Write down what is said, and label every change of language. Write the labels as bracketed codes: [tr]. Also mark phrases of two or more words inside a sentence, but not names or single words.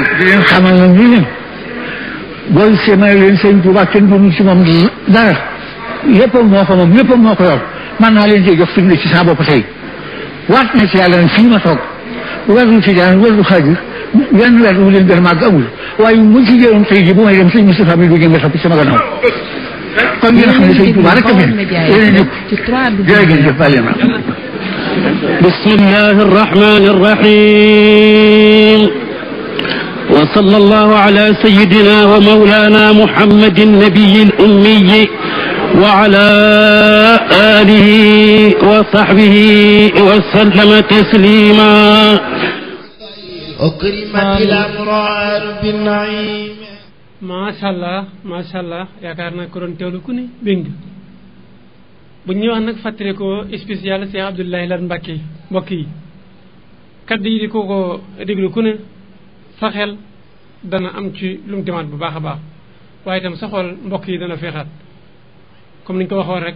[wo] di leen xamal nag ni leen booy semé leen Sëñ Tuubaa kenn doonu ci moom dara léppam moo ko moom léppam moo ko yor man naa leen cee jox firnde ci saa bopp tey waat na ci yàlla nag fii ma toog werdu tijaan werdu xaadir wenn weer wu leen gën a màgg amul waaye mu ci jëloon tey ji bu may dem sëñ Moustapha mi du jënga topp sama gannaaw kon ngeen xam ne Sëñ Tuubaa rek a fi yéen ñëpp jërëjëf bàyyi ma [ar] بسم الله الرحمن الرحيم وصلى الله على سيدنا ومولانا محمد النبي الأمي وعلى آله وصحبه وسلم تسليما أكرمت الأبرار بالنعيم ما شاء الله [wo] yaakaar naa ko doon teewlu ku ne bëgg bu ñu wax nag fàttali ko spécial Cheikh Abdoulaye Lahad Mbacké mbokk yi kaddu yi di ko déglu ku ne sa xel dana am ci lu mu demaat bu baax a baax waaye itam sa xol mbokk yi dana feexaat comme ni ñu ko waxoon rek